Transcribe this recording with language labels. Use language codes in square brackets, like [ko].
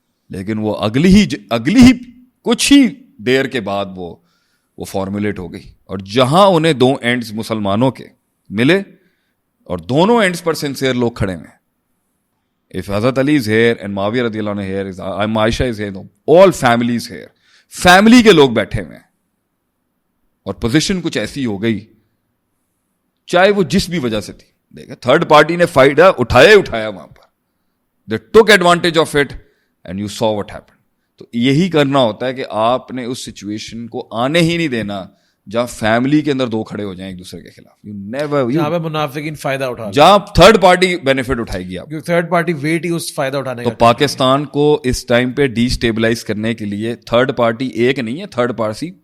[ur] لیکن وہ اگلی ہی کچھ ہی دیر کے بعد وہ فارمولیٹ ہو گئی, اور جہاں انہیں 2 اینڈز مسلمانوں کے ملے اور دونوں اینڈز پر سنسیئر لوگ کھڑے ہوئے. [en] If Hazrat Ali is here and Muawiyah رضی اللہ عنہ here, Aisha is here, all families here, [ur] family کے لوگ بیٹھے ہوئے ہیں, اور پوزیشن کچھ ایسی ہو گئی, چاہے وہ جس بھی وجہ سے تھی. دیکھیں تھرڈ پارٹی نے فائدہ اٹھایا وہاں پر, [en] they took advantage of it and you saw what happened. [ur] تو یہی کرنا ہوتا ہے کہ آپ نے اس سچویشن کو آنے ہی نہیں دینا جہاں فیملی کے اندر 2 کھڑے ہو جائیں ایک دوسرے کے خلاف. جہاں پہ منافقین فائدہ اٹھا, جہاں تھرڈ پارٹی بینیفٹ اٹھائے گی, آپ تھرڈ پارٹی ویٹ ہی اس فائدہ اٹھانے کا. تو پاکستان کو اس ٹائم پہ ڈی اسٹیبلائز کرنے کے لیے تھرڈ پارٹی ایک نہیں ہے, تھرڈ پارٹی